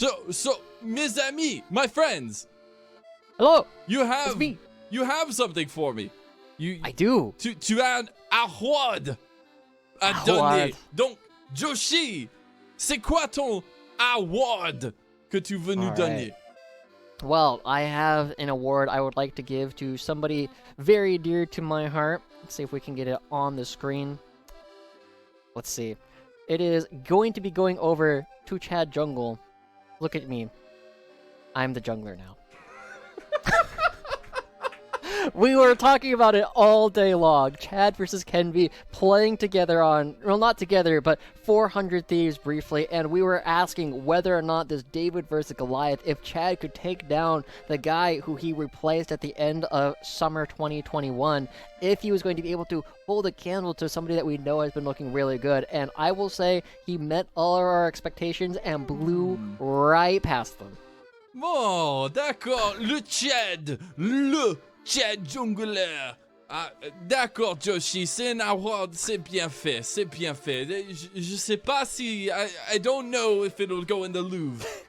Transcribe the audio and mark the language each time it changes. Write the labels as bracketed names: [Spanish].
[English] So, [French] mes amis, [English] my friends. Hello. You It's me. have something for me. I do. [French] Tu as un award à [English] Award. [French] donner. Donc, Joshi, c'est quoi ton award que tu veux nous donner? [English] Well, I have an award I would like to give to somebody very dear to my heart. Let's see if we can get it on the screen. Let's see. It is going to be going over to Chad Jungle. Look at me. I'm the jungler now. We were talking about it all day long. Chad versus Kenby playing together on, well, not together, but 400 Thieves briefly, and we were asking whether or not this David versus Goliath, if Chad could take down the guy who he replaced at the end of summer 2021, if he was going to be able to hold a candle to somebody that we know has been looking really good. And I will say he met all of our expectations and blew right past them. [French] Bon, d'accord, le Chad Jungler. Ah, d'accord, Joshi, c'est un award, c'est bien fait. Je sais pas si... [English] I don't know if it'll go in the Louvre.